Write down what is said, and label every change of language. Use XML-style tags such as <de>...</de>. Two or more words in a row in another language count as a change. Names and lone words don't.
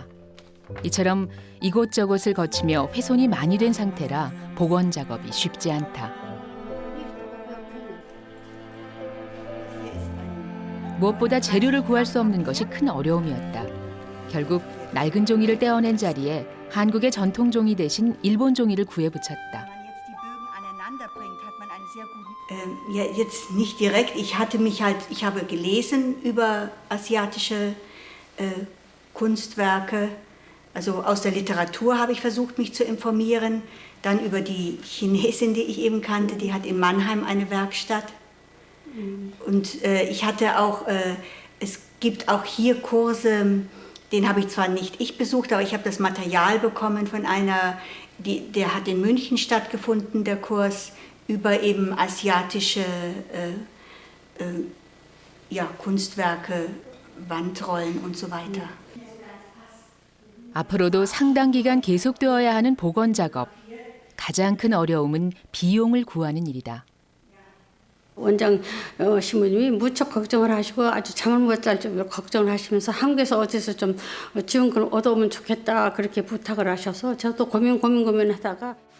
<ko>이처럼 이곳저곳을 거치며 훼손이 많이 된 상태라 복원 작업이 쉽지 않다. 무엇보다 재료를 구할 수 없는 것이 큰 어려움이었다. 결국 낡은 종이를 떼어낸 자리에 한국의 전통 종이 대신 일본 종이를 구해 붙였다.</ko> <de>Ja, jetzt nicht direkt. Ich habe gelesen über asiatische Kunstwerke. Also aus der Literatur habe ich versucht, mich zu informieren. Dann über die Chinesin, die ich eben kannte, die hat in Mannheim eine Werkstatt. Und ich hatte auch, es gibt auch hier Kurse, den habe ich zwar nicht ich besucht, aber ich habe das Material bekommen von einer, der hat in München stattgefunden, der Kurs, über eben asiatische Kunstwerke, Wandrollen und so weiter.</de> <ko>앞으로도 상당 기간 계속되어야 하는 복원 작업. 가장 큰 어려움은 비용을 구하는 일이다. 원장 신부님이 무척 걱정을 하시고 아주 잠을 못 잘 정도로 걱정을 하시면서 한국에서 어디서 좀 지원금을 얻어오면 좋겠다 그렇게 부탁을 하셔서 저도 고민하다가</ko>